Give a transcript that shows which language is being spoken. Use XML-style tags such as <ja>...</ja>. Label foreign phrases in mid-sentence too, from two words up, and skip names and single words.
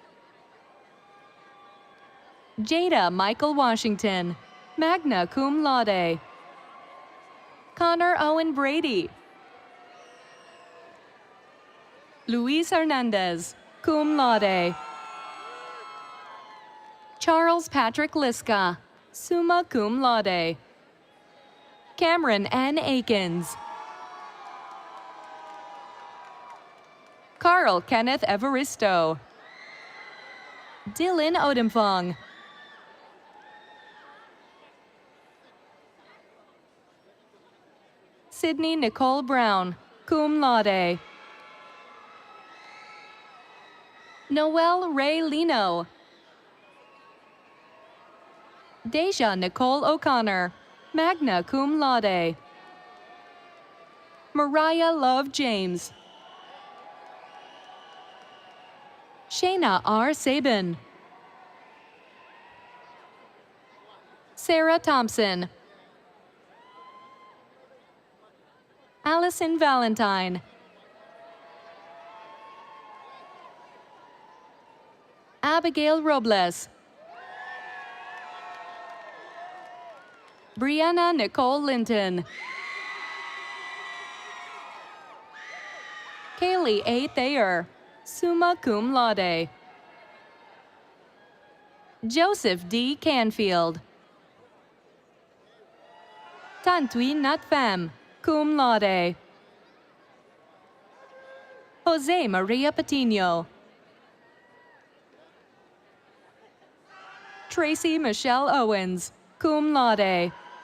<en>Jada Michael Washington,</en> <la>magna cum laude,</la> <en>Connor Owen Brady, Luis Hernandez,</en> <la>cum laude,</la> <en>Charles Patrick Liska,</en> <la>summa cum laude,</la> <en>Cameron N. Akins, Carl Kenneth Evaristo, Dylan Odemfong, Sydney Nicole Brown, cum laude. Noelle Ray Lino, Deja Nicole O'Connor,</en> <la>magna cum laude.</la> <en>Mariah Love James, Shayna R. Sabin, Sarah Thompson, Allison Valentine, Abigail Robles, Brianna Nicole Linton, Kaylee A. Thayer,</en> <la>summa cum laude.</la> <en>Joseph D. Canfield, Tantui Natfam,</en> <la>cum laude.</la> <en>Jose Maria Patino, Tracy Michelle Owens,</en> <la>cum laude.</la>